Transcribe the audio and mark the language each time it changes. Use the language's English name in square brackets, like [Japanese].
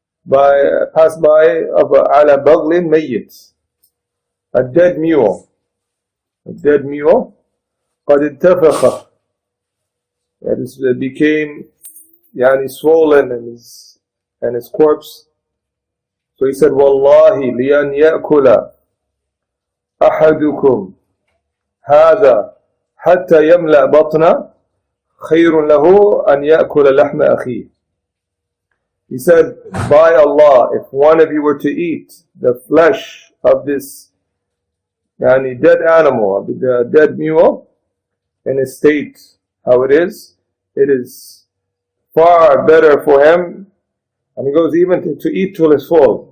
[English] pass by of [Arabic] على بغل ميت, [English] a dead mule. A dead mule, [Arabic] قد انتفخ, [English] it became swollen, and his corpse. [Arabic] So he said, والله لأن يأكل أحدكم هذا حتى يملأ بطنه خير له أن يأكل لحم أخيه. [English] He said, by Allah, if one of you were to eat the flesh of this dead animal, the dead mule, in a state how it is far better for him, and he goes even to eat till his full.